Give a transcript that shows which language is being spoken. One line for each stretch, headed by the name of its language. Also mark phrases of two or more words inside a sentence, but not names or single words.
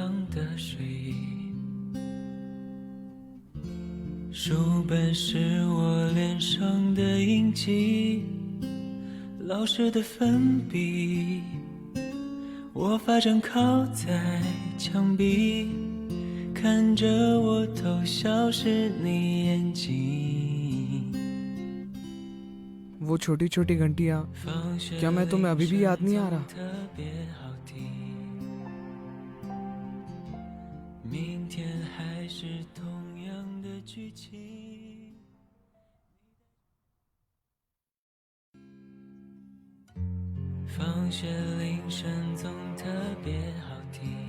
Chinese: 的睡意，书本是我脸上的印记，老师的粉笔，我发正靠在墙壁，看着我偷笑是你眼睛。
Hindi: वो छोटी छोटी घंटियाँ, क्या मैं तुम्हें अभी भी याद नहीं आ रहा?
Chinese: 明天还是同样的剧情。放学铃声总特别好听。